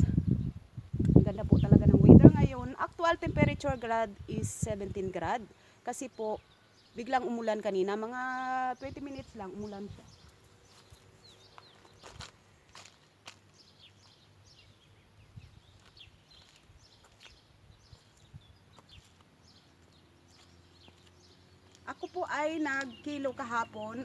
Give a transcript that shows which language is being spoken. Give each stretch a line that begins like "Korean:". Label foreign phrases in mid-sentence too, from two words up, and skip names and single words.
Filipino: Ang ganda po talaga ng weather ngayon.
English: Actual temperature grad is 17 grad.
Filipino: Kasi po biglang umulan kanina. Mga 20 minutes lang umulan siya. Ako po ay nag-kilo kahapon.